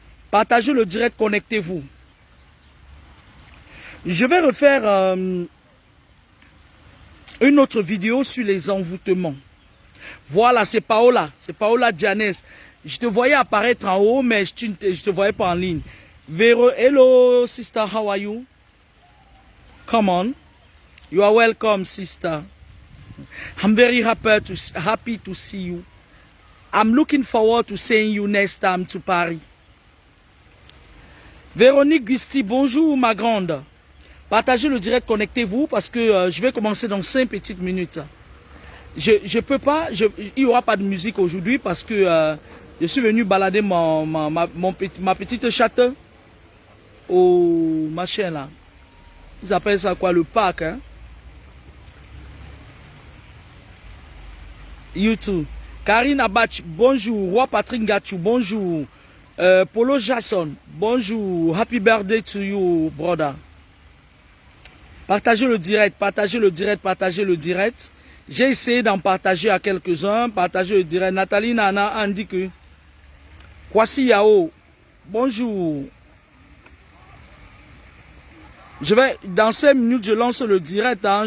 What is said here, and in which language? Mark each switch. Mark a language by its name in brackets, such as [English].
[French] Partagez le direct, connectez-vous. Je vais refaire une autre vidéo sur les envoûtements. Voilà, c'est Paola Dianes. Je te voyais apparaître en haut, mais je te voyais pas en ligne. [English] Vero, hello sister, how are you? Come on. You are welcome, sister. I'm very happy to see you. I'm looking forward to seeing you next time to Paris. [French] Véronique Gusti, bonjour ma grande. Partagez le direct, connectez-vous parce que je vais commencer dans 5 petites minutes. Je peux pas, il n'y aura pas de musique aujourd'hui parce que je suis venu balader ma petite chatte au machin là. Ils appellent ça quoi, le parc, hein? YouTube. Karine Abach, bonjour. Roi Patrick Gachou, bonjour. Polo Jason, bonjour. [English] Happy birthday to you, brother. [French] Partagez le direct, partagez le direct, partagez le direct. J'ai essayé d'en partager à quelques-uns. Partagez le direct. Nathalie Nana indique que Kwasi Yao, bonjour. Dans 5 minutes, je lance le direct. Hein.